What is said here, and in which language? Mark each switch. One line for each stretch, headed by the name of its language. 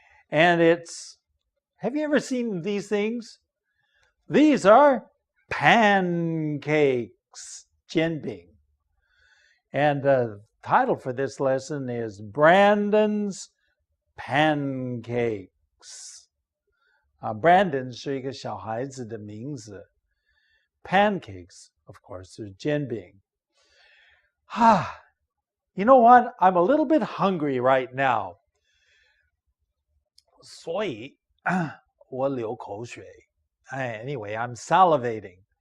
English: And have you ever seen these things? These are pancakes,
Chinese: 煎饼.
English: And the title for this lesson is Brandon's Pancakes.
Chinese: Brandon 是一个小孩子的名字。
English: Pancakes, of course,
Chinese: 是煎饼。
English: You know what? I'm a little bit hungry right now.
Chinese: 所以我流口水。
English: Anyway, I'm salivating.